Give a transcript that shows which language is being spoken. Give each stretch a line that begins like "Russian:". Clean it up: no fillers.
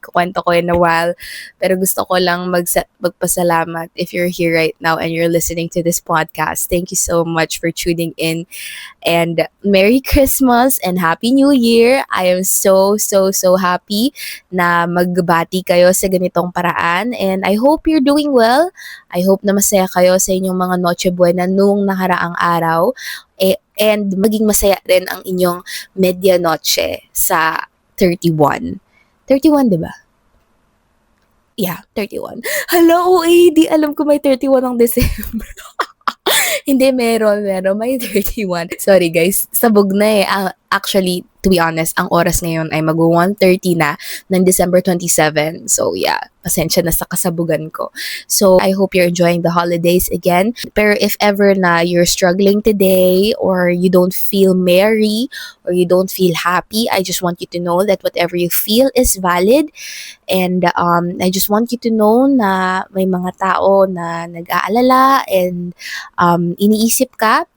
Filipino: Kukwento ko
English: in a while.
Filipino: Pero gusto ko lang magpasalamat
English: if you're here right now and you're listening to this podcast. Thank you so much for tuning in. And Merry Christmas and Happy New Year. I am so happy
Filipino: na magbati kayo sa ganitong paraan.
English: And I hope you're doing well.
Filipino: I hope na masaya kayo sa inyong mga Noche Buena nung nakaraang araw. And maging masaya rin ang inyong medianoche sa 31. 31, di ba? Yeah, 31. Hello, di alam ko may 31 ang December. Hindi, meron. May 31. Sorry, guys. Sabog na eh. Actually, to be honest, ang oras ngayon ay mag-1:30 na ng December 27. So, yeah. Pasensya na sa kasabugan ko.
English: So, I hope you're enjoying the holidays again. Pero if ever na you're struggling today or you don't feel merry or you don't feel happy, I just want you to know that whatever you feel is valid. And I just want you to know
Filipino: na may mga tao na nag-aalala and iniisip ka.